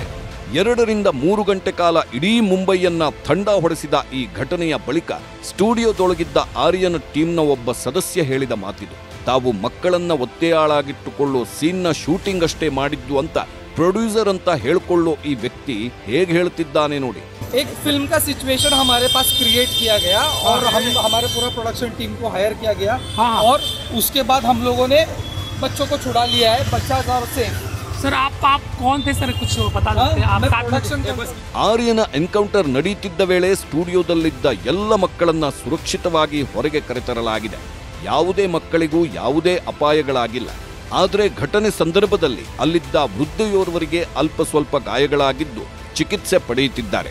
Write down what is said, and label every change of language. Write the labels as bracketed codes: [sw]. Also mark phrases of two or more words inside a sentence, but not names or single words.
[kn] 2 ರಿಂದ 3 ಗಂಟೆ ಕಾಲ ಇಡೀ ಮುಂಬೈಯನ್ನ ಥಂಡ ಹೊಡೆಸಿದ ಈ ಘಟನೆಯ ಬಳಿಕ ಸ್ಟುಡಿಯೋದೊಳಗಿದ್ದ ಆರ್ಯನ ಟೀಮ್ನ ಒಬ್ಬ ಸದಸ್ಯ ಹೇಳಿದ ಮಾತಿದು. ತಾವು ಮಕ್ಕಳನ್ನ ಒತ್ತೆಯಾಳಾಗಿಟ್ಟುಕೊಳ್ಳೋ ಸೀನ್ನ ಶೂಟಿಂಗ್ ಅಷ್ಟೇ ಮಾಡಿದ್ದು ಅಂತ ಪ್ರೊಡ್ಯೂಸರ್ ಅಂತ ಹೇಳ್ಕೊಳ್ಳೋ ಈ ವ್ಯಕ್ತಿ ಹೇಗೆ ಹೇಳ್ತಿದ್ದಾನೆ ನೋಡಿ. [hi] एक फिल्म का सिचुएशन हमारे पास क्रिएट किया गया और हमारे पूरा [en] production team [hi] को हायर किया गया और उसके बाद हम लोगों ने बच्चों को छुड़ा लिया है. बच्चा से सर आप कौन थे सर, कुछ बता सकते हैं आप? [kn] ಆರ್ಯನ ಎನ್ಕೌಂಟರ್ ನಡೆಯುತ್ತಿದ್ದ ವೇಳೆ ಸ್ಟುಡಿಯೋದಲ್ಲಿದ್ದ ಎಲ್ಲ ಮಕ್ಕಳನ್ನ ಸುರಕ್ಷಿತವಾಗಿ ಹೊರಗೆ ಕರೆತರಲಾಗಿದೆ. ಯಾವುದೇ ಮಕ್ಕಳಿಗೂ ಯಾವುದೇ ಅಪಾಯಗಳಾಗಿಲ್ಲ. ಆದರೆ ಘಟನೆ ಸಂದರ್ಭದಲ್ಲಿ ಅಲ್ಲಿದ್ದ ವೃದ್ಧೆಯೋರ್ವರಿಗೆ ಅಲ್ಪ ಸ್ವಲ್ಪ ಗಾಯಗಳಾಗಿದ್ದು ಚಿಕಿತ್ಸೆ ಪಡೆಯುತ್ತಿದ್ದಾರೆ.